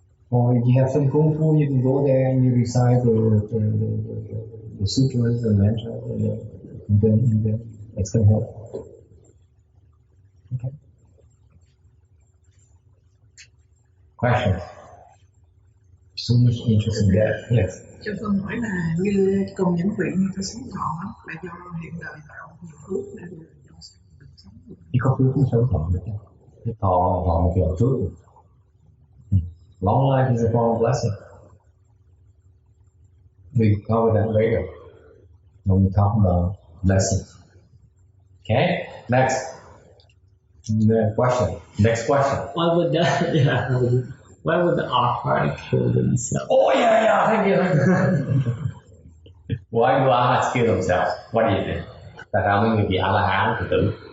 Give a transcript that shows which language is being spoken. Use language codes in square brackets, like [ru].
[en] Or if you have some kung fu, you can go there and you recite the sutras and mantras, and then it's going to help. Okay. Questions? So much interest in that. Yes. [vi] Cho con hỏi là như cùng những vị như tôi sống thọ là do hiện đời tạo nhiều phước nên là do được sống được. Chỉ có phước mới sống thọ được. Cái thọ một kiểu phước. [en] Long life is a form of blessing. We cover that later when we talk about blessing. Okay, next question. Next question. Why would that? Yeah. Why would the Arhat kill themselves? Oh yeah, thank you. Why do Arhats kill themselves? What do you think? [vi] Tại sao mấy người bị A-la-hán tự tử?